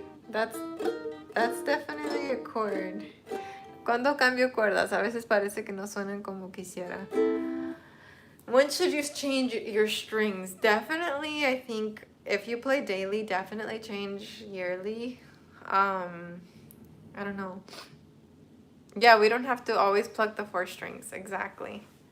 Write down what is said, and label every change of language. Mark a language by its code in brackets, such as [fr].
[en] That's definitely a chord. [es] Cuando cambio cuerdas, a veces parece que no suenan como quisiera. [en] When should you change your strings? Definitely, I think if you play daily, definitely change yearly. I don't know. Yeah, we don't have to always pluck the 4 strings. Exactly.